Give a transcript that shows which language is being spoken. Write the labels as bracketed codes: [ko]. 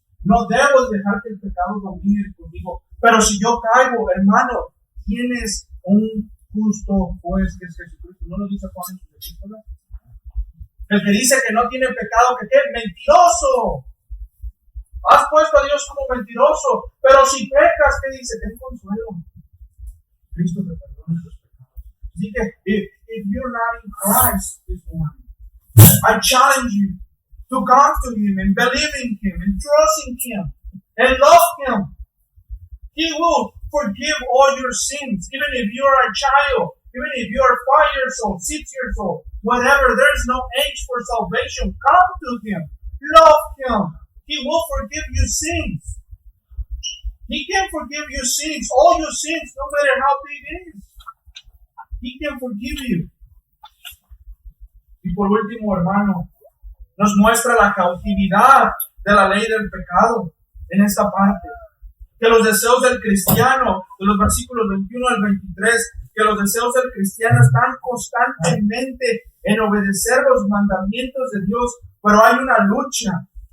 [es] No debo dejar que el pecado domine conmigo. Pero si yo caigo, hermano, tienes un justo juez que es Jesucristo. ¿No lo dice Juan en su epístola? El que dice que no tiene pecado, que ¿qué? ¡Mentiroso! Has puesto a Dios como mentiroso. Pero si pecas, ¿qué dice? Ten consuelo. Cristo te perdona tus pecados. Así que, [en] if you're not in Christ this morning, I challenge you to come to Him and believe in Him and trust in Him and love Him. He will forgive all your sins, even if you are a child, even if you are 5 years old, 6 years old, whatever. There is no age for salvation. Come to Him. Love Him. He will forgive you sins. He can forgive your sins, all your sins, no matter how big it is. He can forgive you. [es] Y por último, hermano, nos muestra la cautividad de la ley del pecado en esta parte. Que los deseos del cristiano, de los versículos 21 al 23, que los deseos del cristiano están constantemente en obedecer los mandamientos de Dios, pero hay una lucha.